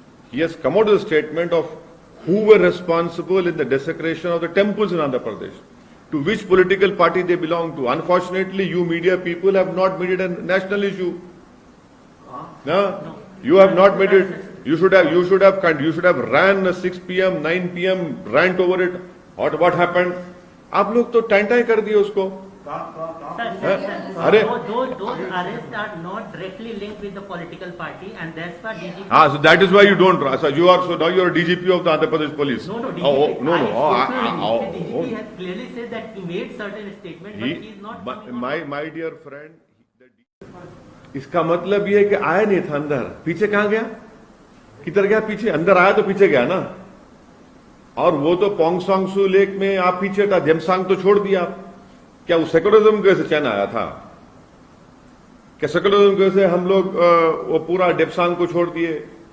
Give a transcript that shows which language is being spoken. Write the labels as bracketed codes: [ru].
[en] He has come out with a statement of who were responsible in the desecration of the temples in Andhra Pradesh, to which political party they belong to. Unfortunately, you media people have not made it a national issue. No, you have not made it. You should have ran a 6 p.m., 9 p.m. rant over it. What happened? [hi] आप लोग तो time कर दिए उसको. [en] Sir, those arrests are not directly linked with the political party, and that's why DGP. So that is why you don't. So now you are a DGP of the Andhra Pradesh Police. No, DGP. DGP has clearly said that he made certain statements, but he is not. My dear friend. [hi] इसका मतलब यह है कि आया नहीं था अंदर, पीछे कहां गया, किधर गया पीछे, अंदर आया तो पीछे गया ना। और वो तो पोंग सांग सू लेक में आप पीछे था, जेमसांग तो छोड़ दिया आप। क्या वो सेकुलरिज्म की वजह से चाइना आया था? क्या सेकुलरिज्म की वजह से हम लोग वो पूरा डेप्सांग को छोड़ दिए?